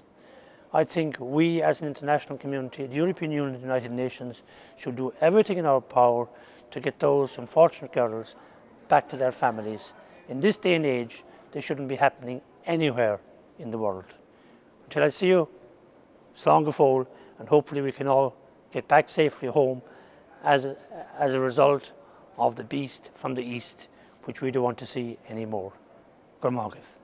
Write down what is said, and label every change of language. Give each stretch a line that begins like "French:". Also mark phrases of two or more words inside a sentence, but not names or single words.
English: I think we as an international community, the European Union and the United Nations, should do everything in our power to get those unfortunate girls back to their families. In this day and age, they shouldn't be happening anywhere in the world. Until I see you,
Irish: slán go fóill,
English: and hopefully we can all get back safely home as a result of the beast from the east, which we don't want to see anymore.
Irish: Gur maith.